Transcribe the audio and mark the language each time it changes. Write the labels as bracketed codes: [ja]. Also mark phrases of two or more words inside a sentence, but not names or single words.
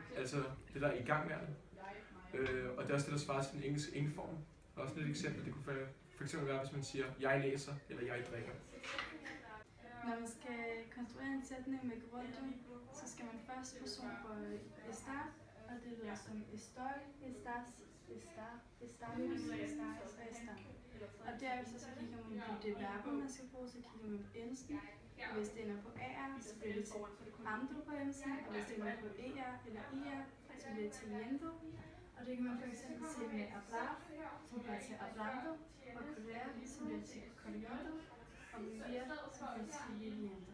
[da] Altså det, der er i gang med det. Og det er også det, der svarer til den engelske ing-form. Og også et eksempel, det kunne for eksempel være, hvis man siger, jeg læser, eller jeg drikker. Når man skal konstruere en sætning med gerundium, så skal man først personbøje estar, og det lyder som [es] estoy, estás, estar, estamos, estáis [da] og estar. Og derefter så kigger man på det verb, man skal bruge, så kigger man på endelsen. Og hvis det ender på AR, så bliver det til ando på endelsen, og hvis det ender på ER eller IR, så bliver det til yendo. Og det kan man for eksempel se med hablar, som bliver til hablando, og coler, som bliver til coliendo, og vivir, som bliver til viviendo.